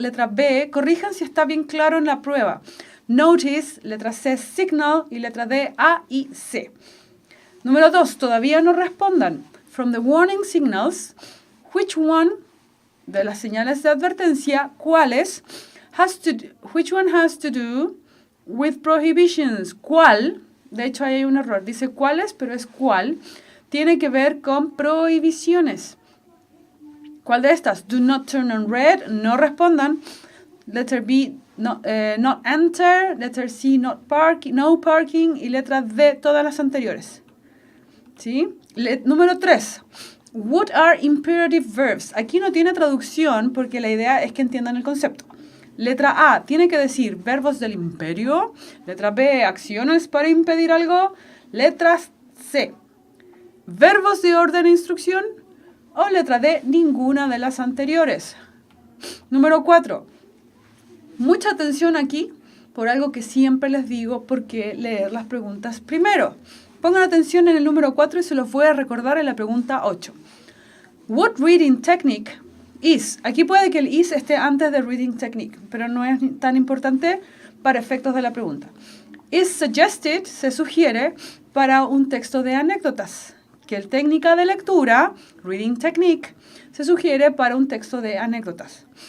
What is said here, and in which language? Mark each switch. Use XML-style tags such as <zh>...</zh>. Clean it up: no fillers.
<es>Letra B, corrijan si está bien claro en la prueba.</es> <en>Notice.</en> <es>Letra C, signal. Y letra D, A y C. Número 2, todavía no respondan.</es> <en>From the warning signals, which one,</en> <es>de las señales de advertencia, ¿cuáles?</es> <en>Which one has to do with prohibitions?</en> <es>¿Cuál? De hecho, ahí hay un error. Dice cuáles, pero es cuál. Tiene que ver con prohibiciones. ¿Cuál de estas?</es> <en>Do not turn on red.</en> <es>No respondan.</es> <en>Letter B, not enter. Letter C, no parking.</en> <es>Y letra D, todas las anteriores. ¿Sí? Número 3.</es> <en>What are imperative verbs?</en> <es>Aquí no tiene traducción porque la idea es que entiendan el concepto. Letra A, tiene que decir verbos del imperio. Letra B, acciones para impedir algo. Letra C, verbos de orden e instrucción. O letra D, ninguna de las anteriores. Número 4. Mucha atención aquí por algo que siempre les digo, porque leer las preguntas primero. Pongan atención en el número 4 y se los voy a recordar en la pregunta 8.</es> <en>What reading technique is?</en> <es>Aquí puede que el is esté antes de reading technique, pero no es tan importante para efectos de la pregunta.</es> <en>Is suggested,</en> <es>se sugiere, para un texto de anécdotas. Que el técnica de lectura, reading technique, se sugiere para un texto de anécdotas.</es>